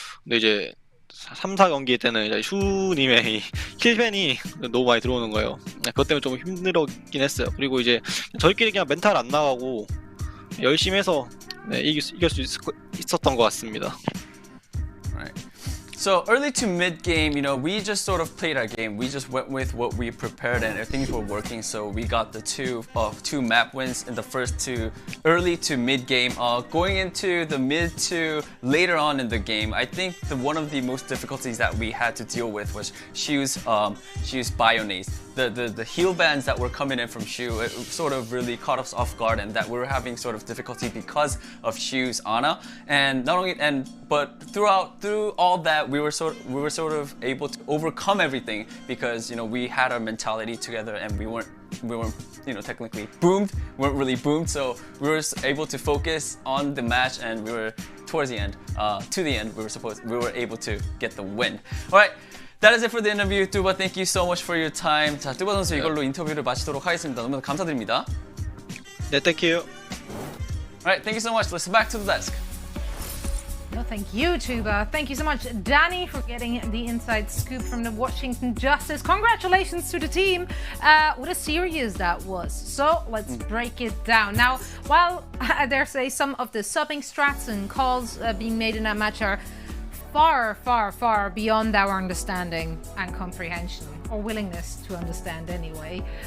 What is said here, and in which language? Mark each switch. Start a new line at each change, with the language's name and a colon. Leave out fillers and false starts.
Korean: 근데 이제 3, 4경기 때는 이제 슈님의 킬밴이 너무 많이 들어오는 거예요. 그것 때문에 좀 힘들었긴 했어요. 그리고 이제 저희끼리 그냥 멘탈 안 나가고 열심히 해서 이길 수 있었던 것 같습니다.
English: So early to mid game, we just sort of played our game. We just went with what we prepared, and things were working. So we got the two map wins in the first two early to mid game. Going into the mid to later on in the game, I think one of the most difficulties that we had to deal with was Shu's Bionase. The heal bans that were coming in from Shu, it sort of really caught us off guard, and that we were having sort of difficulty because of Shu's Ana. And not only but through all that, we were sort of able to overcome everything because we had our mentality together, and we weren't technically weren't really boomed, so we were able to focus on the match, and we were towards the end, we were able to get the win. All right. That is it for the interview. 뚜바, thank you so much for your time.
Korean: 자, 뚜바 선수 이걸로 인터뷰를 마치도록 하겠습니다. 너무 감사드립니다.
English: 네, thank you. Alright, thank you so much. Let's back to the desk. No, thank you, Tuba. Thank you so much, Danny, for getting the inside scoop from the Washington Justice. Congratulations to the team. What a series that was. So let's break it down. Now, while I dare say some of the subbing strats and calls being made in that match are far, far, far beyond our understanding and comprehension, or willingness to understand anyway.